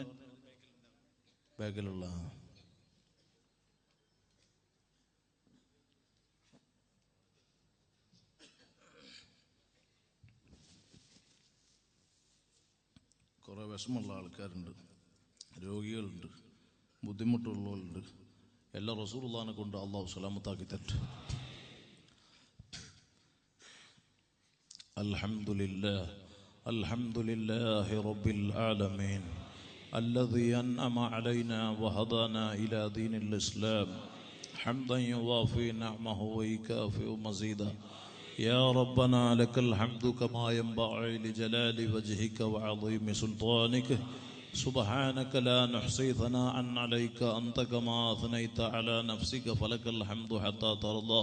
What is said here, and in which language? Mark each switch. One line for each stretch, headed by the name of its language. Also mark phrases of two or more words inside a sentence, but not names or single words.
Malayalam: ബാക്കിലുള്ള കുറെ വിഷമമുള്ള ആൾക്കാരുണ്ട്, രോഗികളുണ്ട്, ബുദ്ധിമുട്ടുള്ളവരുണ്ട്. എല്ലാ റസൂലുള്ളാഹിനെ കൊണ്ട് അള്ളാഹു സലാമത്താക്കി തരട്ടെ.
Arabic: الحمد لله رب العالمين الذي أنعم علينا وهدانا إلى دين الإسلام حمدا يوافي نعمه ويكافئ مزيدا. يا ربنا لك الحمد كما ينبغي لجلال وجهك وعظيم سلطانك. سبحانك لا نحصي ثناء عليك أنت كما أثنيت على نفسك فلك الحمد حتى ترضى.